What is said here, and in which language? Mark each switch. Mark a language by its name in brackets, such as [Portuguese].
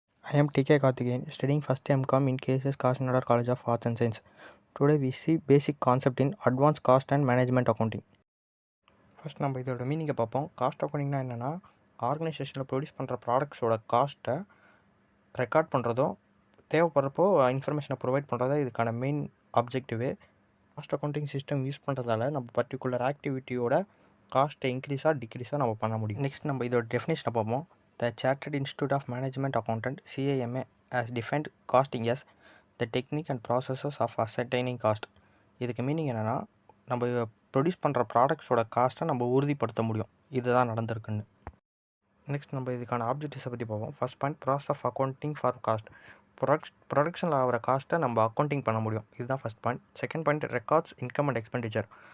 [English] I am TK Karthikeyan, studying first MCOM in KSS Kashnadar College of Arts and Science. Today we see basic concept in advanced cost and management accounting. [Tamil] First நம்ம இதோட மீனிங்கை பார்ப்போம். Cost அக்கௌண்டிங்னா என்னென்னா, ஆர்கனைசேஷனில் produce பண்ணுற ப்ராடக்ட்ஸோட காஸ்ட்டை record பண்ணுறதும் தேவைப்படுறப்போ இன்ஃபர்மேஷனை provide பண்ணுறதா இதுக்கான main ஆப்ஜெக்டிவே. Cost accounting system use பண்ணுறதால நம்ம பர்டிகுலர் ஆக்டிவிட்டியோட காஸ்ட்டை இன்க்ரீஸாக டிக்ரீஸாக நம்ம பண்ண முடியும். நெக்ஸ்ட் நம்ம இதோட டெஃபினேஷனை பார்ப்போம். [English] The Chartered Institute of Management Accountant CIMA has defined costing as the technique and processes of ascertaining cost. [Tamil] இதுக்கு மீனிங் என்னென்னா, நம்ம ப்ரொடியூஸ் பண்ணுற ப்ராடக்ட்ஸோட காஸ்ட்டை நம்ம உறுதிப்படுத்த முடியும். இதுதான் நடந்திருக்குன்னு. நெக்ஸ்ட் நம்ம இதுக்கான ஆப்ஜெக்டிவ்ஸை பற்றி பார்ப்போம். First point, [English] Process of accounting for cost. [Tamil] ப்ரொடக்ஷனில் ஆகிற காஸ்ட்டை நம்ம அக்கௌண்டிங் பண்ண முடியும். இதுதான் first point. Second point, [English] Records income and expenditure.